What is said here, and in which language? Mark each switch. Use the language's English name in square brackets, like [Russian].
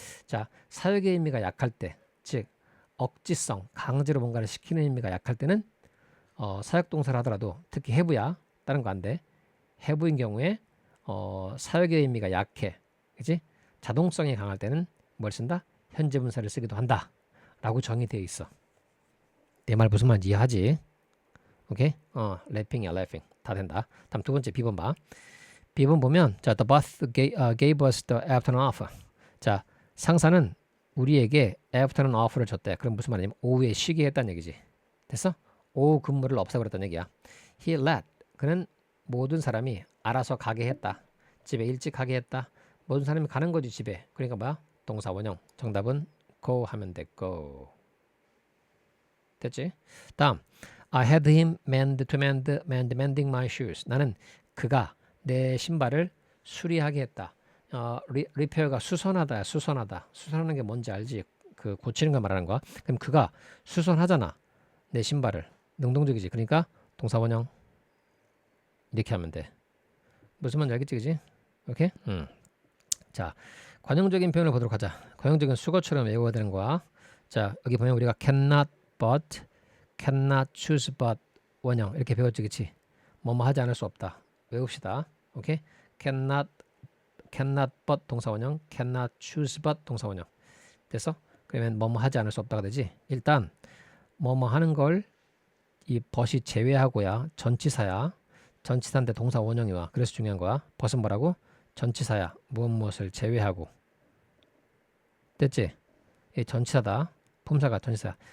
[Korean] 자, 사역의 의미가 약할 때, 즉 억지성, 강제로 뭔가를 시키는 의미가 약할 때는 사역 동사를 하더라도, 특히 have야, 다른 거 안 돼. have인 경우에 사역의 의미가 약해. 그치? 자동성이 강할 때는 뭘 쓴다? 현재 분사를 쓰기도 한다 라고 정의되어 있어. 내 말 무슨 말인지 이해하지? 오케이? 랩핑이야, 랩핑. 다 된다. 다음 두 번째 B번 봐. B번 보면, 자, [English] the boss gave us the afternoon off. [Korean] 자, 상사는 우리에게 afternoon off를 줬대. 그럼 무슨 말이냐면 오후에 쉬게 했다는 얘기지. 됐어? 오후 근무를 없애버렸다는 얘기야. [English] He let, [Korean] 그는 모든 사람이 알아서 가게 했다. 집에 일찍 가게 했다. 모든 사람이 가는 거지, 집에. 그러니까 뭐야? 동사 원형. 정답은 go 하면 돼. go. 됐지? [English] 다음, I had him mending my shoes. [Korean] 나는 그가 내 신발을 수리하게 했다. 리페어가 수선하다야. 수선하는 게 뭔지 알지? 그 고치는 거 말하는 거야. 그럼 그가 수선하잖아, 내 신발을. 능동적이지. 그러니까 동사 원형 이렇게 하면 돼. 무슨 말인지 알겠지? 그지? 오케이? 자, 관용적인 표현을 보도록 하자. 관용적인 수거처럼 외워야 되는 거야. 자, 여기 보면 우리가 cannot but, cannot choose but 원형 이렇게 배웠지, 그치? 뭐뭐 하지 않을 수 없다. 외웁시다. 오케이? [English] cannot but [Korean] 동사 원형, [English] cannot choose but 동사 원형. [Korean] 됐어? 그러면 뭐뭐 하지 않을 수 없다가 되지. 일단 뭐뭐 하는 걸 이 but이 제외하고야. 전치사야. 전치사인데 동사 원형이 와. 그래서 중요한 거야. but은 뭐라고? 전치사야. 무엇을 제외하고. 됐지? 이 전치사다. 품사가 전치사.